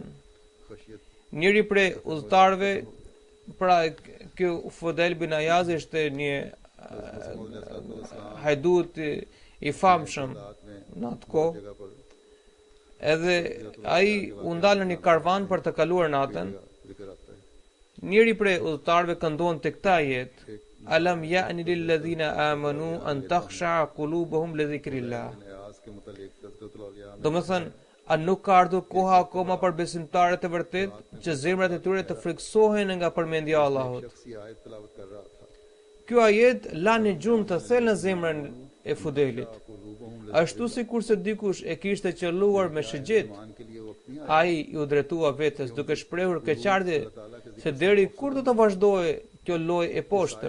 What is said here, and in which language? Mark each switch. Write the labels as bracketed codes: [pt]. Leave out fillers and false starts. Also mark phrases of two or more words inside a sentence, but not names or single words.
[sq] Njëri prej udhëtarëve, pra ky Fudel bin Ayad ishte një hajdut i famshëm në atë kohë, edhe ai u ndal në një karvan për të kaluar natën. Njëri prej udhëtarëve këndon tek ta jetë: [ar] ألم يأن للذين آمنوا أن تخشع قلوبهم لذكر الله. [sq] Domethënë, a nuk ka ardhur koha akoma për besimtarët e vërtet që zemrat e tyre të friksohen nga përmendja e Allahut? Ky ajet la një gjumë të thellë në zemrën e Fudelit. Ashtu sikurse dikush e kishte qelluar me shëgjet, ai u drejtua vetes duke shprehur keqardhje se deri kur do të vazhdojë kjo lojë e poshtër.